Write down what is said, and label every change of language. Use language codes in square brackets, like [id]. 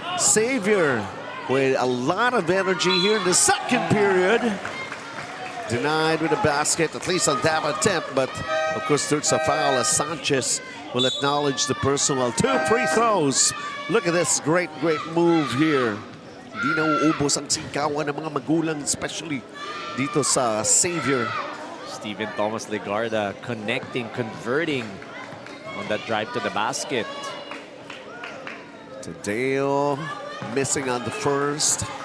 [en] Xavier with a lot of energy here in the second period. Denied with a basket, at least on that attempt, but of course there's a foul as Sanchez will acknowledge the personal. 2 free throws. Look at this great move here. [tl] Hindi na uubos ang singkawan ng mga magulang, especially dito sa Xavier. [en] Steven Thomas Legarda connecting, converting on that drive to the basket. Tadeo missing on the first.